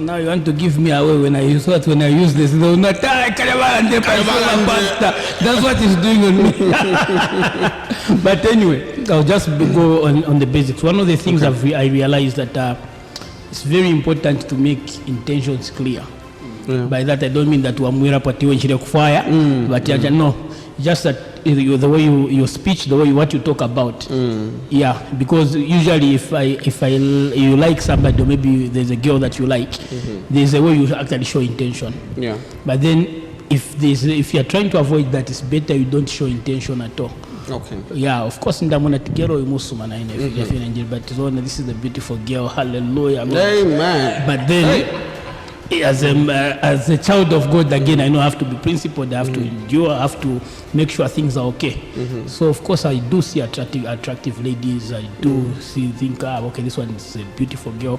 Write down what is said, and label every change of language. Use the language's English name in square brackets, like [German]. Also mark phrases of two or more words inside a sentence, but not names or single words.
[English] Now you want to give me away when I use this. They will not that's what he's doing on me. But anyway, I'll just go on the basics. One of the things I realized that it's very important to make intentions clear. By that I don't mean that [Bemba] wamwira patiwe nchile kufaya, [English] but no, just that the way your speech, the way what you talk about, because usually if you like somebody, or maybe there's a girl that you like, there's a way you actually show intention. But then if you're trying to avoid that, it's better you don't show intention at all. Okay. Yeah, of course, [Bemba] ndamuna tigero imusuma na [English] but this is a beautiful girl. Hallelujah. Amen. But then. As a child of God, again, I know I have to be principled, I have to endure, I have to make sure things are okay. So, of course, I do see attractive ladies. I do think, okay, this one is a beautiful girl.